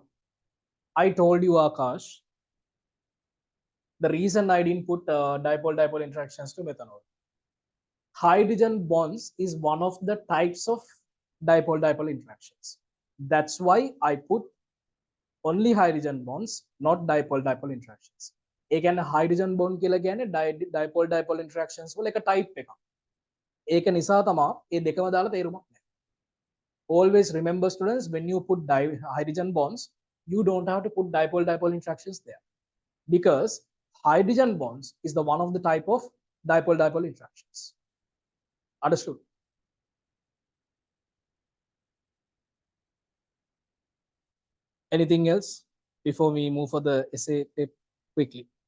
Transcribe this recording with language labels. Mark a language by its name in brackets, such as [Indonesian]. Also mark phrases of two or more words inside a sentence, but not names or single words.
[English] I told you, Akash, the reason I didn't put dipole-dipole interactions to methanol. Hydrogen bonds is one of the types of dipole-dipole interactions. That's why I put only hydrogen bonds, not dipole-dipole interactions. [Sinhala] ඒ කියන්නේ [English] hydrogen bond [Sinhala] කියලා කියන්නේ [English] dipole-dipole interactions [Sinhala] වල එක type එකක්. ඒක නිසා තමයි මේ දෙකම දාලා තේරුමක් නැහැ. [English] Always remember students, when you put hydrogen bonds, you don't have to put dipole-dipole interactions there, because hydrogen bonds is the one of the type of dipole-dipole interactions. Understood? Anything else before we move for the essay quickly?